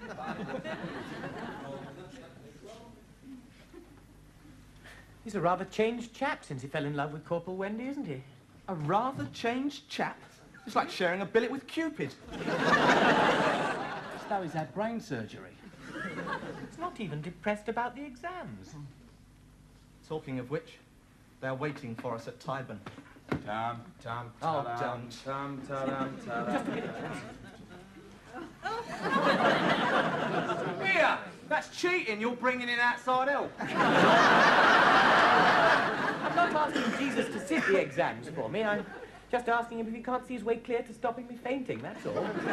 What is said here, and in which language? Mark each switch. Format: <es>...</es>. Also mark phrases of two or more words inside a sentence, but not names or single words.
<en>He's a rather changed chap since he fell in love with Corporal Wendy, isn't he? A rather changed chap. It's like sharing a billet with Cupid. As though he's had brain surgery. He's not even depressed about the exams. Talking of which, They're waiting for us at Tyburn. Tam, tam, Oh, ta-dam, don't. tam, ta-dam, ta-dam. Here! That's cheating. You're bringing in outside help. I'm not asking Jesus to sit the exams for me. I'm just asking him if he can't see his way clear to stopping me fainting, that's all.</en>